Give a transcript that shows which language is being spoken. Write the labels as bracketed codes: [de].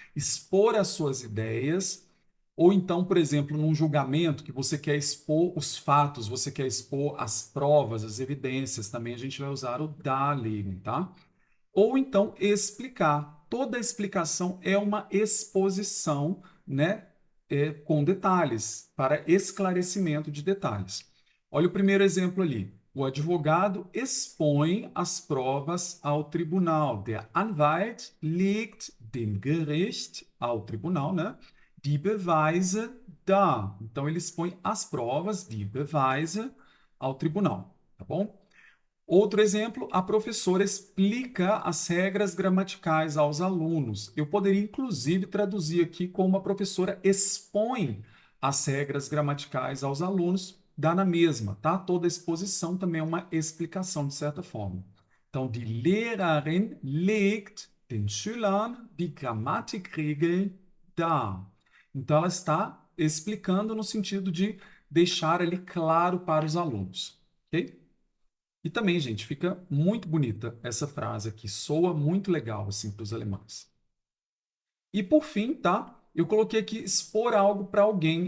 [pt] Expor as suas ideias. Ou então, por exemplo, num julgamento que você quer expor os fatos, você quer expor as provas, as evidências, também a gente vai usar o darlegen, tá? Ou então explicar. Toda explicação é uma exposição, né, com detalhes, para esclarecimento de detalhes. Olha o primeiro exemplo ali. O advogado expõe as provas ao tribunal. [de] Der Anwalt legt dem Gericht, ao tribunal, né, die Beweise dar. [pt] Então, ele expõe as provas, die Beweise, ao tribunal, tá bom? Outro exemplo, a professora explica as regras gramaticais aos alunos. Eu poderia, inclusive, traduzir aqui como a professora expõe as regras gramaticais aos alunos, dá na mesma, tá? Toda exposição também é uma explicação, de certa forma. [de] Então, die Lehrerin legt den Schülern die Grammatikregeln dar. [pt] Então, ela está explicando no sentido de deixar ali claro para os alunos, ok? E também, gente, fica muito bonita essa frase aqui, soa muito legal assim para os alemães. E por fim, tá? Eu coloquei aqui expor algo para alguém.